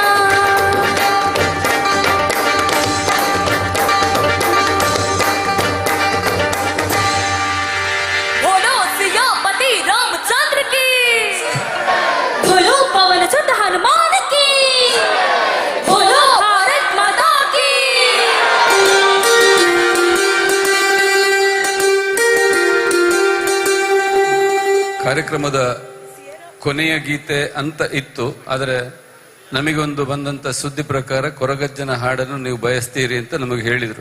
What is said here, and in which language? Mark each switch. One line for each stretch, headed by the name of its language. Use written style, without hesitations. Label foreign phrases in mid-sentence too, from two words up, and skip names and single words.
Hindi: बोलो सियापति रामचंद्र की, बोलो पवन सुत हनुमान की, बोलो भारत माता की.
Kannada: ಕಾರ್ಯಕ್ರಮದ ಕೊನೆಯ ಗೀತೆ ಅಂತ ಇತ್ತು, ಆದರೆ ನಮಗೊಂದು ಬಂದಂತ ಸುದ್ದಿ ಪ್ರಕಾರ ಕೊರಗಜ್ಜನ ಹಾಡನ್ನು ನೀವು ಬಯಸ್ತೀರಿ ಅಂತ ನಮಗೆ ಹೇಳಿದ್ರು.